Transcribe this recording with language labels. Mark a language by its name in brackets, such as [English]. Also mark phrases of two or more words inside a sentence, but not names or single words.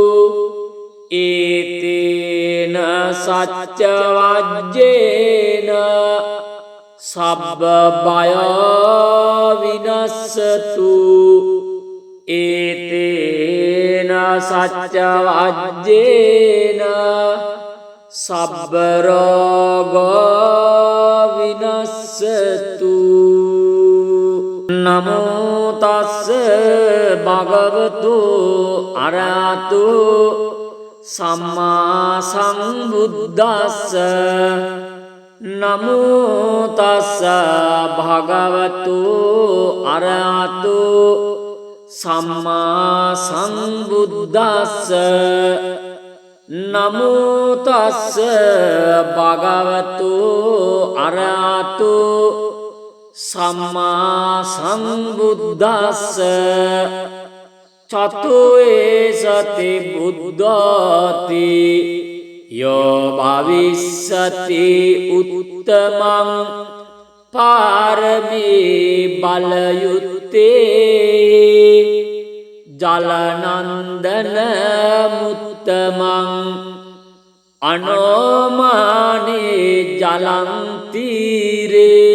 [Pali] ඒතේන සච්ච වජ්ජේන සබ්බ බය විනස්සතු ඒතේන සච්ච වජ්ජේන සබ්බ රෝග විනස්සතු නමෝ තස්ස භගවතු අරහතු සම්මා සම්බුද්දස්ස නමෝ තස්ස භගවතු අරහතු සම්මා සම්බුද්දස්ස නමෝ තස්ස භගවතු අරහතු සම්මා සම්බුද්දස්ස චතුවේ සති බුද්ධාති यो भविष्यति उत्तमं पारमी बलयुक्ते जलनंदन मुत्तमं अनोमाने जलं तीरे